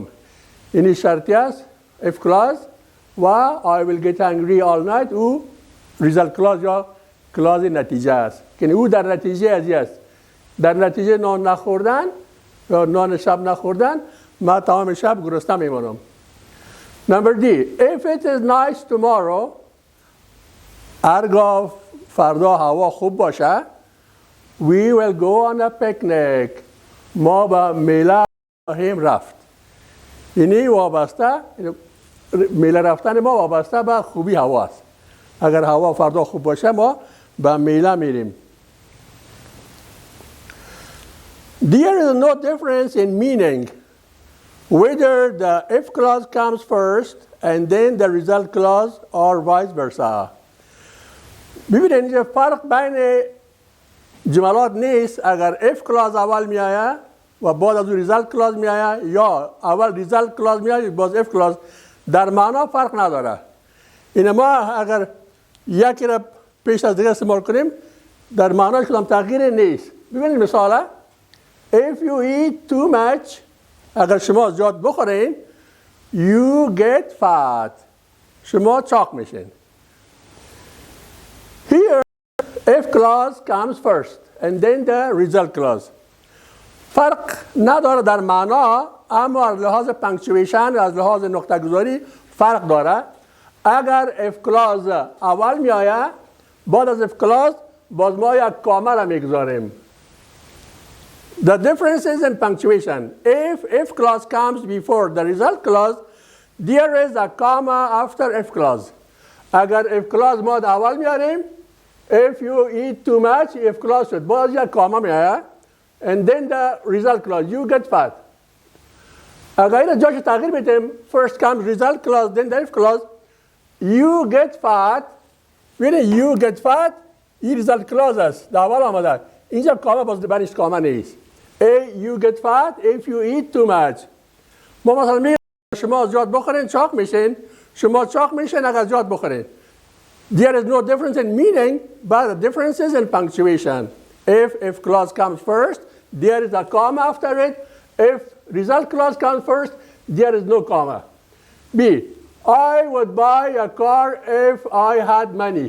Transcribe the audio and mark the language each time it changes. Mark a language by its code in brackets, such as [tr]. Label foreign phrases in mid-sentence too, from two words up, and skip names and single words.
[fa] اینی شرطی است [en] if clause [fa] و [en] I will get hungry all night [fa] او [en] result clause [fa] یا clause نتیجه است که او در نتیجه ازی است. در نتیجه نان نخوردن یا نان شب نخوردن ما تمام شب گرسنه میمونم. [en] Number D. If it is nice tomorrow [fa] هرگاه فردا هوا خوب باشه [en] we will go on a picnic. [fa] ما به میله خواهیم رفت. اینی وابسته میله رفتن ما وابسته به خوبی هوا است. اگر هوا فردا خوب باشه ما به میله میریم. [en] There is no difference in meaning whether the if clause comes first and then the result clause or vice versa. [fa] ببینید اینجا فرق بین جملات نیست اگر [en] if clause [fa] اول می آید و بعد از [en] result clause [fa] می آید یا اول [en] result clause [fa] می آید باز [en] if clause [fa] در معنا فرق نداره. این ما اگر یکی را پیش از دیگه استعمال کنیم در معناش کدام تغییر نیست. ببینید مثلا [en] if you eat too much [fa] اگر شما زیاد بخورین [en] you get fat [fa] شما چاق میشین. [en] Here if clause comes first and then the result clause [fa] فرق نداره در معنا اما از لحاظ پنکچویشن از لحاظ نقطه گذاری فرق داره. اگر [en] if clause [fa] اول می آید بعد از [en] if clause [fa] باز ما یک کامه را میگذاریم. [en] The difference is in punctuation. If clause comes before the result clause, there is a comma after if clause. [fa] اگر [en] if clause ما اول میاریم if you eat too much if clause شد باز یک کامه میآید and then the result clause you get fat. [fa] اگر این جاش تغییر بدیم [en] first comes result clause then the if clause you get fat [fa] ببینید [en] you get fat [fa] این [en] result clause [fa] است در اول آمده اینجا کامه باز برش کامه نیست. [en] You get fat if you eat too much. [fa] ما مثلا میگیم شما زیاد بخورین چاق میشین شما چاق میشین اگر زیاد بخورین. [en] There is no difference in meaning but the difference is in punctuation. If clause comes first there is a comma after it. If result clause comes first there is no comma. B. I would buy a car if I had money.